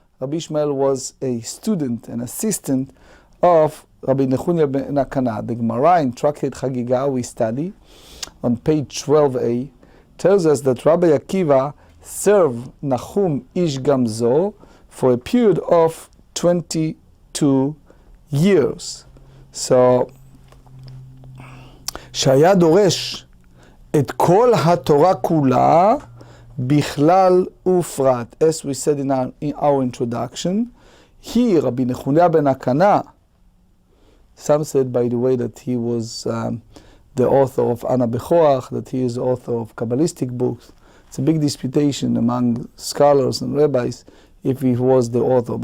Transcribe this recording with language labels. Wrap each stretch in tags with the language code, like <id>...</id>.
<en>Rabbi Yishmael was a student, an assistant of Rabbi Nechunya ben Hakana. The Gemara in Tractate Chagiga we study on page 12a tells us that Rabbi Akiva served Nachum Ish Gamzo for a period of 22 years.</en> <he>So, שהיה דורש את כל התורה כולה בכלל ופרט.</he> <en>As we said in our introduction, he, Rabbi Nechunya ben Hakana, some said, by the way, that he was the author of Ana Bechoach, that he is the author of Kabbalistic books. It's a big disputation among scholars and rabbis if he was the author.</en>